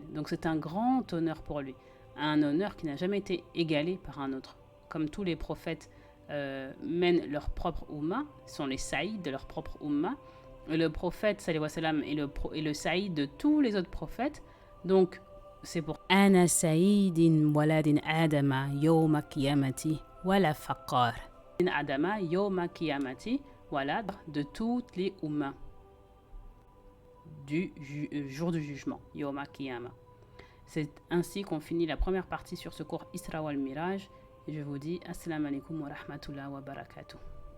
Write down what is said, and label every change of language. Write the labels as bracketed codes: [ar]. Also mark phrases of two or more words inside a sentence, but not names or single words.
[fr] Donc c'est un grand honneur pour lui. Un honneur qui n'a jamais été égalé par un autre. Comme tous les prophètes mènent leur propre umma, sont les Saïds de leur propre umma. Le prophète [ar] صلى الله عليه وسلم [fr] est le Saïd de tous les autres prophètes. Donc c'est pour [ar] أنا سيد ولد آدم يوم القيامة ولا فخر. آدم يوم القيامة ولا [fr] de toutes les ummas du jour du jugement, [ar] يوم القيامة. [fr] C'est ainsi qu'on finit la première partie sur ce cours [ar] الإسراء والمعراج [fr] et je vous dis [ar] السلام عليكم ورحمة الله وبركاته.